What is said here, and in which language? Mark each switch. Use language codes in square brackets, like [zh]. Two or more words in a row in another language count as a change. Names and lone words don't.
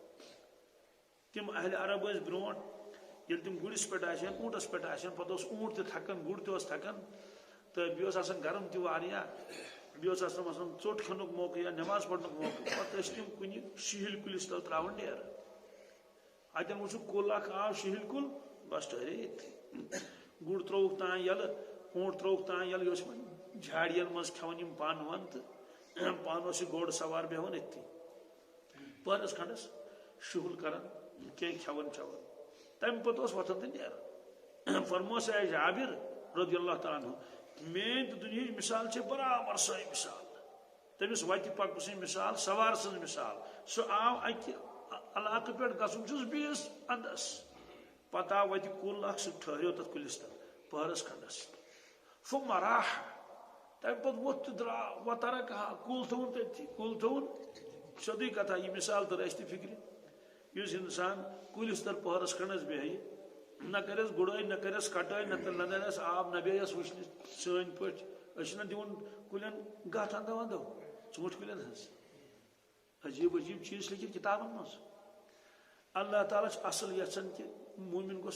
[ks] تِم اہلِ عرب ٲسۍ برونٛٹھ ییٚلہِ تِم گُرِس پٮ۪ٹھ آسن اوٗنٛٹس پٮ۪ٹھ آسن پتہٕ اوس اوٗنٛٹ تہِ تھکان گُر تہِ اوس تھکان تہٕ بیٚیہِ اوس آسان گرم تہِ واریاہ بیٚیہِ اوس آسان ژوٚٹ کھٮ۪نُک موقعہٕ یا نٮ۪ماز پرنُک موقعہٕ پتہٕ ٲسۍ تِم کُنہِ شِہِل کُلِس تل تراوان ڈیرٕ اتٮ۪ن وٕچھُکھ کُل اکھ آو شِہِل کُل بس ٹھہرے ییٚتھی گُر ترووُکھ تام یلہٕ اوٗنٛٹ ترووُکھ تام یلہٕ یہِ اوس جھاڑین منٛز کھٮ۪وان یِم پن ون تہٕ پانہٕ اوس یہِ گوٚڑ سوار بیہوان أتھی پہرس کھنڈس شُہُل کران کینٛہہ کھٮ۪وان چٮ۪وان تمہِ پتہٕ اوس وۄتھان تہٕ نیران فرموس اے جابر [ar] رضی اللہ تعالیٰ عنہ [ks] میٲنۍ تہٕ دُنیہٕچ مثال چھِ برابر سۄے مثال تٔمِس وتہِ پکہٕ سٕنٛز مثال سوار سٕنٛز مثال سُہ آو اکہِ علاقہٕ پٮ۪ٹھ گژھُن چھُس بیٚیِس انٛدس پتہٕ آو وتہِ کُل اکھ سُہ ٹھہریو تتھ کُلِس تل پہرس کھنڈس [ar] ثم راح [ks] تمہِ پتہٕ ووٚتھ تہٕ درٛاو وترکها کُل تھوٚوُن تٔتھی کُل تھوٚوُن سیوٚدُے کتھا یہِ مثال تٔر اسہِ تہِ فکرِ یُس انسان کُلِس تل پہرس کھنڈس بیہہِ نہ کرس گُڑٲے نہ کرس کٹٲے نہ دِنس آب نہ بیٚیس وٕچھنہِ سٲنۍ پٲٹھۍ أسۍ چھِنہ دِوان کُلٮ۪ن گتھ اندو اندو ژوٗنٛٹھۍ کُلٮ۪ن ہٕنٛز عجیب عجیب چیٖز لیکھِتھ کِتابن منٛز اللہ تعالیٰ چھُ اصل یژھان کہ مومن گوٚژھ